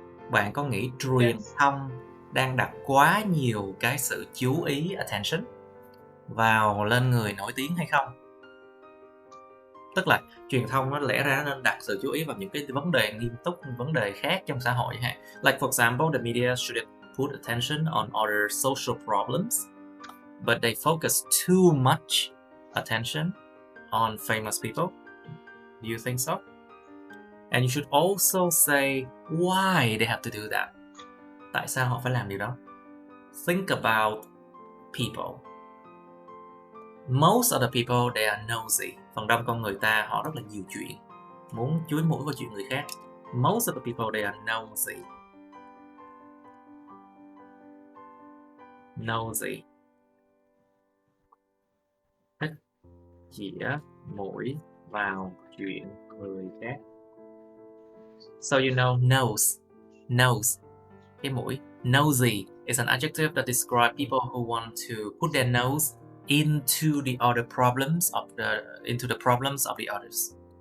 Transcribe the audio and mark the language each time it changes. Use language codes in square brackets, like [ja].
[vi] Bạn có nghĩ truyền thông đang đặt quá nhiều cái sự chú ý, [en] attention, [vi] vào lên người nổi tiếng hay không? Tức là truyền thông nó lẽ ra nó nên đặt sự chú ý vào những cái vấn đề nghiêm túc, vấn đề khác trong xã hội ha. [en] Like for example, the media should put attention on other social problems, but they focus too much attention on famous people. Do you think so? And you should also say why they have to do that. [vi] Tại sao họ phải làm điều đó? [en] Think about people. Most of the people, they are nosy. [vi] Phần đông con người ta, họ rất là nhiều chuyện, muốn chúi mũi vào chuyện người khác. [en] Most of the people, they are nosy. Nosy. [vi] Thích chĩa mũi vào chuyện người khác. [en] So you know nose, [vi] cái mũi. [en] Nosy is an adjective that describes people who want to put their nose into the problems of the others.